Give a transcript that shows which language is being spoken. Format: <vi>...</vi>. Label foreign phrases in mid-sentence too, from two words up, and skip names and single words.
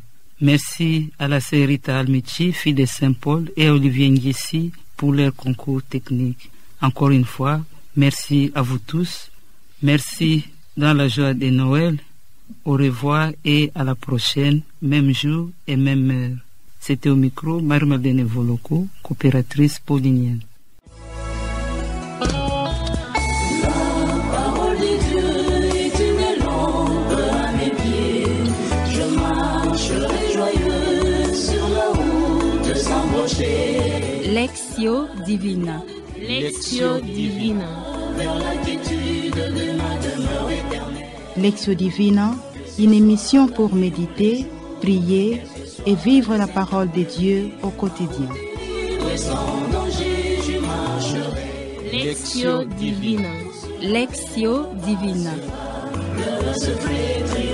<fr>Merci à la sœur Rita Almichi, fille de Saint-Paul, et à Olivier Nguessi pour leur concours technique. Encore une fois, merci à vous tous. Merci dans la joie de Noël. Au revoir et à la prochaine, même jour et même heure. C'était au micro Marie-Madeleine Voloko, coopératrice paulinienne. Lectio Divina. Lectio Divina. Lectio Divina, une émission pour méditer, prier et vivre la parole de Dieu au quotidien. Lectio Divina. Lectio Divina.</fr>